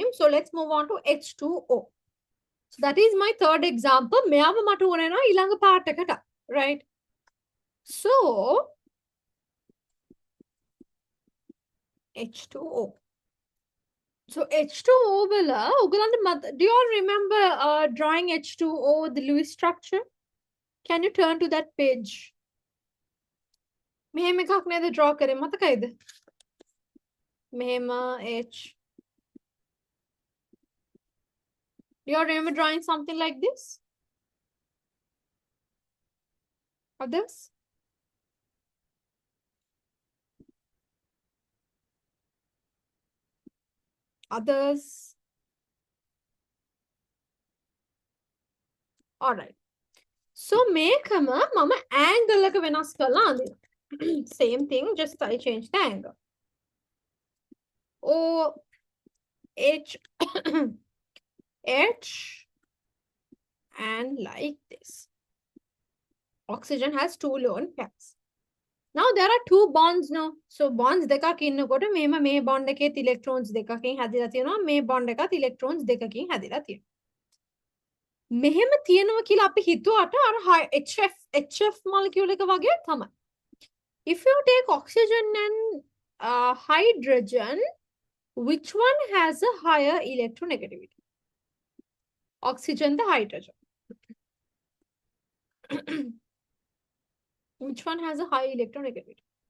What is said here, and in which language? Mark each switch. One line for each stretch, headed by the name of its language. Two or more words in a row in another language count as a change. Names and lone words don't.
English: So let's move on to H2O. So that is my third example.
Sinhala: මෙයාව මට ඕන වෙනවා ඊළඟ part එකට.
English: Right? So H2O. So H2O
Sinhala: වල ඔයගලන්ට
English: do you all remember drawing H2O the Lewis structure? Can you turn to that page?
Sinhala: මෙහෙම එකක් නේද draw කරේ මතකයිද? මෙහෙම H.
English: Do you all remember drawing something like this? Others? Others? All right.
Sinhala: So මේකම මම angle එක වෙනස් කරලා අඳිනවා.
English: Same thing, just I change the angle. O H H and like this. Oxygen has 2 lone pairs. Now there are 2 bonds now. So bonds
Sinhala: දෙකක් ඉන්නකොට මේම මේ bond එකේ electrons දෙකකින් හැදිලා තියෙනවා. මේ bond එකත් electrons දෙකකින් හැදිලා තියෙනවා. මෙහෙම තියෙනවා කියලා අපි හිතුවට අර HF molecule එක වගේ තමයි.
English: If you take oxygen and hydrogen, which one has a higher electronegativity? Oxygen, the hydrogen. Which one has a high electronegativity?